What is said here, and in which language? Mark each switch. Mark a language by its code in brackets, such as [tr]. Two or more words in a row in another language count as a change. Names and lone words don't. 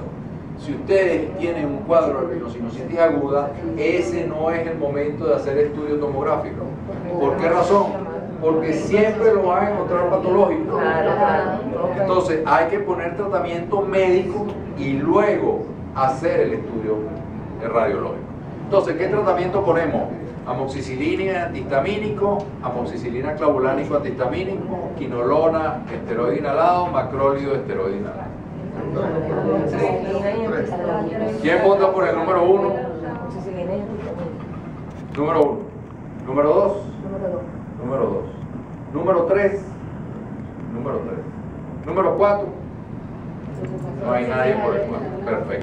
[es] Si ustedes tienen un cuadro de rinosinusitis aguda, ese no es el momento de hacer estudio tomográfico. ¿Por qué razón? Porque siempre lo van a encontrar patológico. Entonces hay que poner tratamiento médico y luego hacer el estudio radiológico. Entonces, ¿qué tratamiento ponemos? Amoxicilina antihistamínico, amoxicilina clavulánico antihistamínico, quinolona, esteroide inhalado, macrólido, esteroide inhalado. ¿Quién vota por el número 1? Número 1. Número 2. Número 2. Número 3. Número 4. No hay nadie por el 4. Perfecto.